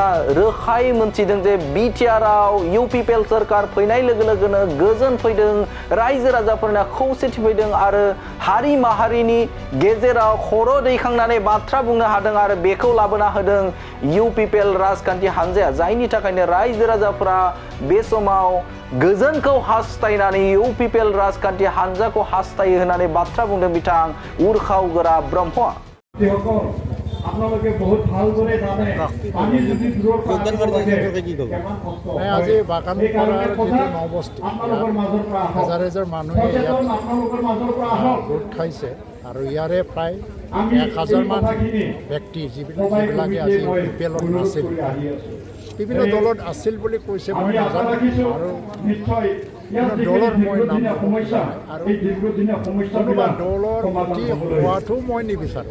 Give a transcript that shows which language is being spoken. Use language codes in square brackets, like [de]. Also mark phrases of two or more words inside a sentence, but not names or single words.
[brx] रोखायै मोनथिदों जे बिटिआरआव इउपिपिएल सोरखार फैनाय लोगो लोगोनो गोजोन फैदों रायजो राजाफोरना खौसेथि फैदों आरो हारि माहारिनि गेजेराव खर' दैखांनानै बाथ्रा बुंनो हादों आरो बेखौ लाबोना होदों इउपिपिएल राजखान्थि हानजाया जायनि थाखायनो रायजो राजाफोरा बे समाव गोजोनखौ हास्थायनानै इउपिपिएल राजखान्थि हानजाखौ हास्थायो होननानै बाथ्रा बुंदों बिथां उरखावग्रा ब्रह्मआ। [as] আপোনালোকে বহুত ভালদৰে জানে পানী যদি দূৰৰ পৰা আজি বাগান কৰাৰ যিটো নৱবস্তু হাজাৰ হাজাৰ মানুহে ইয়াত গোট খাইছে আৰু ইয়াৰে প্ৰায় 1000 মান ব্যক্তি যিবিলাকে আজি ইউপিপিএলত নাছিল বিভিন্ন দলত আছিল বুলি কৈছে মই নাজানো আৰু দলৰ মই নাম আৰু কোনোবা দলৰ গুটি হোৱাটো মই নিবিচাৰোঁ।